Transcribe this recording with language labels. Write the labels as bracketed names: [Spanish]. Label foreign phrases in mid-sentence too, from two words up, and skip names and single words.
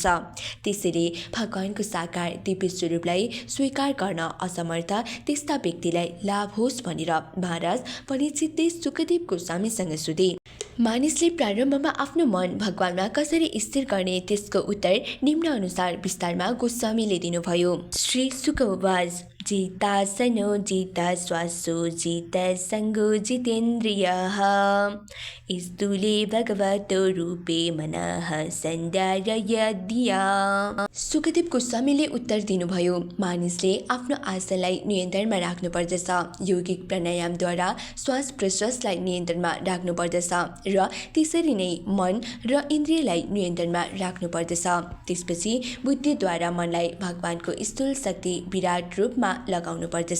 [Nepali] त्यसैले भगवानको साकार दिव्य स्वरूपलाई स्वीकार गर्न असमर्थ त्यस्ता व्यक्तिलाई लाभ होस् भनेर महाराज परीक्षितले सुखदेव गोस्वामीसँग सोधे। मानिसले प्रारम्भमा आफ्नो मन भगवानमा कसरी स्थिर गर्ने त्यसको उत्तर निम्न अनुसार विस्तारमा गोस्वामीले दिनुभयो। [Sanskrit] श्री शुक उवाच जितासनो जिता श्वासो जिता सङ्गो जितेन्द्रियः स्थूले भगवतो रूपे मनः सन्धारयधिया। [Nepali] सुखदेव गोस्वामीले उत्तर दिनुभयो, मानिसले आफ्नो आशालाई नियन्त्रणमा राख्नुपर्दछ। यौगिक प्राणायामद्वारा श्वास प्रश्वासलाई नियन्त्रणमा राख्नुपर्दछ र त्यसरी नै मन र इन्द्रियलाई नियन्त्रणमा राख्नुपर्दछ। त्यसपछि बुद्धिद्वारा मनलाई भगवानको स्थूल शक्ति विराट रूपमा लगाउनु पर्दछ।